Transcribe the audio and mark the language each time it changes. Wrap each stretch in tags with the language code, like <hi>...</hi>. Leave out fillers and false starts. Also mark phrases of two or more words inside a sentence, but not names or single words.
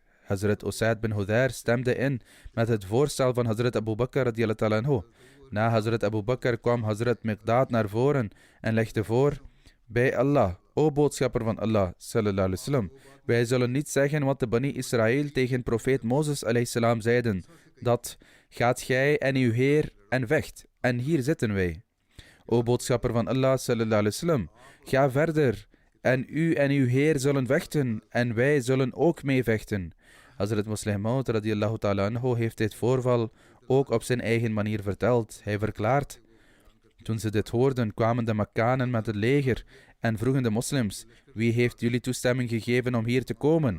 <nl>Hazrat Usaid bin Hudayr stemde in met het voorstel van Hazrat Abu Bakr</nl> <ar>رضي الله عنه.</ar> <nl>Na Hazrat Abu Bakr kwam Hazrat Miqdaad naar voren en legde voor: bij Allah, o boodschapper van Allah</nl> <ar>صلى الله عليه وسلم,</ar> <nl>wij zullen niet zeggen wat de Bani Israël tegen profeet Mozes</nl> <ar>عليه السلام</ar> <nl>zeiden, dat gaat gij en uw Heer en vecht, en hier zitten wij. O boodschapper van Allah</nl> <ar>صلى الله عليه وسلم,</ar> <nl>ga verder en u en uw Heer zullen vechten en wij zullen ook mee vechten. Hazrat Muslim Maud</nl> <ar>رضي الله تعالى عنه</ar> <nl>heeft dit voorval ook op zijn eigen manier verteld. Hij verklaart: toen ze dit hoorden, kwamen de Makkanen met het leger en vroegen de moslims: wie heeft jullie toestemming gegeven om hier te komen?</nl>